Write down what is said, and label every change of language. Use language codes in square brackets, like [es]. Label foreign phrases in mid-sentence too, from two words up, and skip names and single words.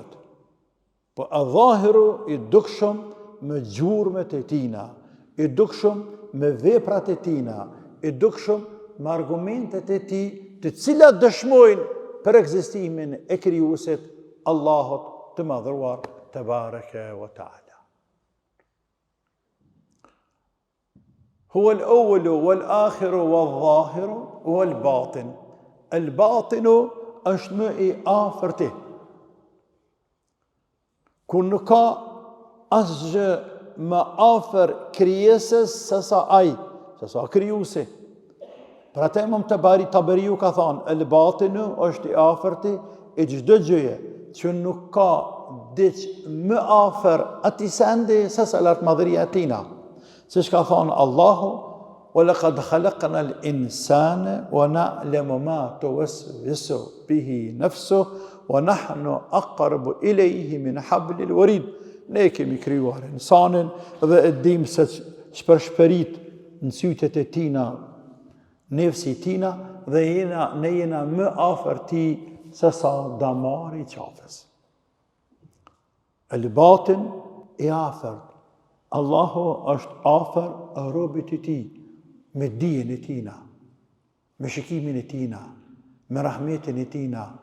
[sq] Po el-zahiru I dukshëm me gjurmët e tina, I dukshëm me veprat e tina, I dukshëm me argumentet e tij, të cilat dëshmojnë për ekzistimin e krijuesit Allahut të madhruar [ar] تبارك وتعالى. هو الأول والآخر والظاهر والباطن. [sq] El-batinu është më I afërti. Kur nuk ka asgjë më afër krijesës se sa ai, se sa krijuesi. Për atë Imam Taberiu ka thënë, el-batinu është I afërti e çdo gjëje që nuk ka diç më afër atij sendi se sa lart madhëria e tina. Siç ka thënë Allahu, [ar] ولقد خلقنا الإنسان ونعلم ما توسوس به نفسه ونحن أقرب إليه من حبل الوريد. [sq] Ne kemi krijuar insanin dhe e dim se ç'përshpërit në sytet e tina, nefsi tina dhe ne jena më afër tij se sa damari I qafës. El-batin I afërt. Allahu është afër robit I tij me dijen e tina, me shikimin e tina, me rahmetin e tina.